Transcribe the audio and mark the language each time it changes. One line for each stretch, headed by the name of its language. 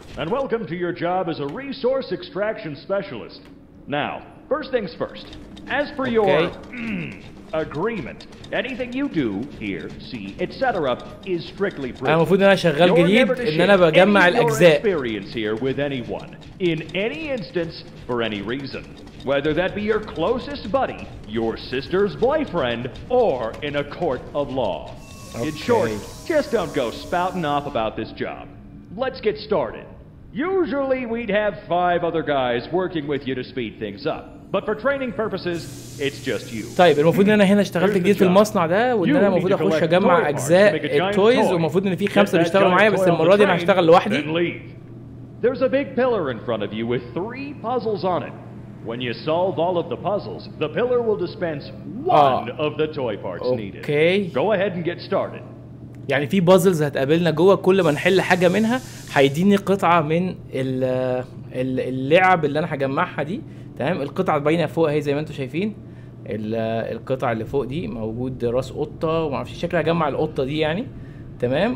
English: And welcome to your job as a resource extraction specialist. Now, first things first. As per your agreement, anything you do, hear, see, etc. is strictly privileged.
Arabic: أنا المفروض إن أنا شغال جديد إن أنا بجمع الأجزاء.
English: Experience here with anyone, in any instance, for any reason, whether that be your closest buddy, your sister's boyfriend, or in a court of law. In short, just don't go spouting off about this job. Let's get started. Usually we'd have 5 other guys working with you to speed things up. But for training purposes, it's just you.
Arabic: طيب المفروض ان انا هنا اشتغلت جديد في المصنع ده، وان انا المفروض اخش اجمع اجزاء التويز، والمفروض ان في 5 بيشتغلوا معايا، بس المره دي انا هشتغل لوحدي.
English: There's a big pillar in front of you with 3 puzzles on it. When you solve all of the puzzles, the pillar will dispense 1 of the toy parts needed. Go ahead and get started.
Arabic: يعني في بازلز هتقابلنا جوه، كل ما نحل حاجه منها هيديني قطعه من اللعب اللي انا هجمعها دي. تمام. القطعه باينه فوق اهي زي ما انتم شايفين. القطعه اللي فوق دي موجود راس قطه وما اعرفش شكلي هجمع القطه دي يعني. تمام.